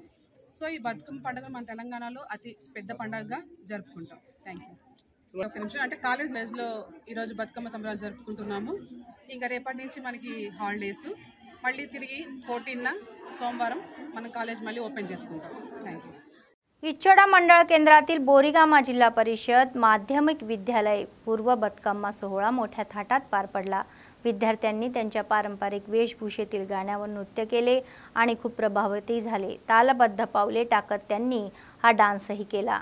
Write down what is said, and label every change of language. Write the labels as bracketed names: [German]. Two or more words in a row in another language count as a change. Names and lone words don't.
[Telugu] సో ఈ బతుకమ్మ పండుగ మన తెలంగాణలో అతి పెద్ద పండుగగా జరుపుకుంటాం। [English] thank you. [Telugu] ఒక నిమిషం, అంటే [English] college days [Telugu] ఈరోజు బతుకమ్మ సంబరాలు జరుపుకుంటున్నాము। ఇంకా రేపటి నుంచి మనకి హాలిడేస్, మళ్ళీ తిరిగి 14న సోమవారం మన కాలేజ్ మళ్ళీ ఓపెన్ చేసుకుంటాం। [English] thank you. [Marathi] इच्छोडा मंडळ केंद्रातील बोरीगामा जिल्हा परिषद माध्यमिक विद्यालय पूर्व बतकम्मा सोहळा मोठ्या थाटात पार पडला। विद्यार्थ्यांनी त्यांच्या पारंपरिक वेशभूषेतील गाण्यावर नृत्य केले आणि खूप प्रभावितही झाले। तालबद्ध पावले टाकत त्यांनी हा डान्सही केला।